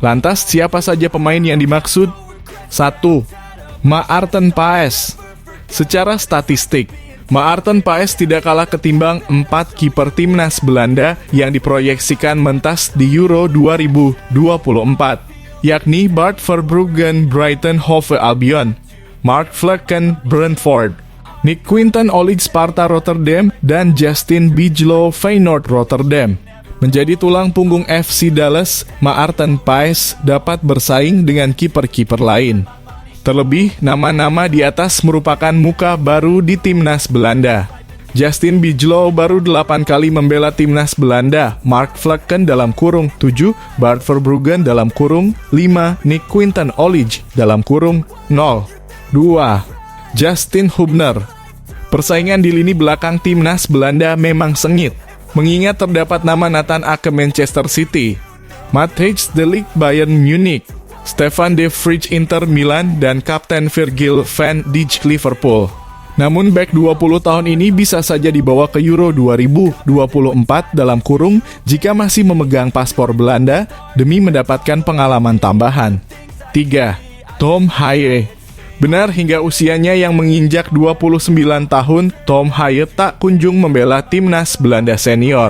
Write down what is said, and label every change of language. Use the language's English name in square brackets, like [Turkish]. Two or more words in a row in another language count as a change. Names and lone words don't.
[Indonesian] Lantas siapa saja pemain yang dimaksud? 1. Maarten Paes. Secara statistik, Maarten Paes tidak kalah ketimbang 4 kiper timnas Belanda yang diproyeksikan mentas di Euro 2024, yakni Bart Verbruggen Brighton Hove Albion, Mark Flekken Brentford, Nick Quinten Olig Sparta Rotterdam, dan Justin Bijlow Feyenoord Rotterdam. Menjadi tulang punggung FC Dallas, Maarten Paes dapat bersaing dengan kiper-kiper lain. Terlebih, nama-nama di atas merupakan muka baru di timnas Belanda. Justin Bijlow baru 8 kali membela timnas Belanda, Mark Flekken dalam kurung 7, Bart Verbruggen dalam kurung 5, Nick Quinten Olig dalam kurung 0. 2. Justin Hubner. Persaingan di lini belakang timnas Belanda memang sengit, mengingat terdapat nama Nathan Ake Manchester City, Matthijs de Ligt Bayern Munich, Stefan de Vrij Inter Milan, dan Kapten Virgil van Dijk Liverpool. Namun bek 20 tahun ini bisa saja dibawa ke Euro 2024 dalam kurung jika masih memegang paspor Belanda demi mendapatkan pengalaman tambahan. 3. Tom Haaien. Benar, hingga usianya yang menginjak 29 tahun, Tom Haaien tak kunjung membela timnas Belanda senior.